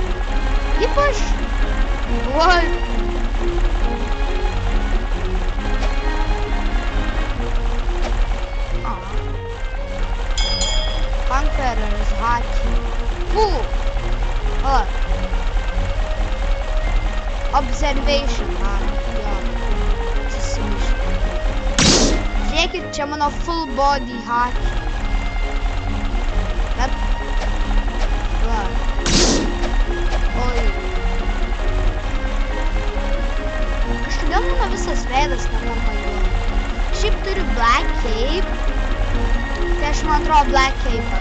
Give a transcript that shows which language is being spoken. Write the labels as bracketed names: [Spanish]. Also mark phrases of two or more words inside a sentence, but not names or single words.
[Lithuanian] Ypač... Oi. Conqueror's Haki. Observation. Jo. Žiūrėkit, čia mano [English] full body haki. [Lithuanian] Bet... Va. Oi. Kažkodėl mano visas veidas netampa juodu. Šiaip turiu Black Cape. Tai aš man atrodo Black Cape.